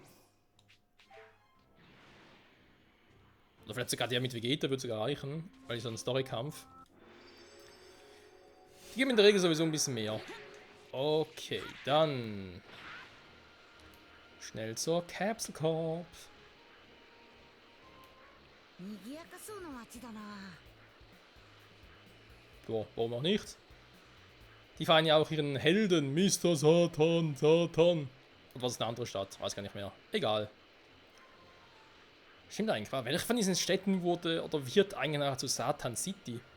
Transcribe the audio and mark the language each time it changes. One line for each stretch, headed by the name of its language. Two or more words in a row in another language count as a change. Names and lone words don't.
German: Oder vielleicht sogar der mit Vegeta wird sogar reichen, weil ich so einen Story-Kampf. Die geben in der Regel sowieso ein bisschen mehr. Okay, dann schnell zur Capsule Corp.
Japanese: 賑やかそうな街だな。
German: Ja, warum auch nicht? Die feiern ja auch ihren Helden, Mr. Satan, Satan. Und was ist eine andere Stadt? Weiß gar nicht mehr. Egal. Stimmt eigentlich, welche von diesen Städten wurde oder wird eigentlich nachher zu Satan City?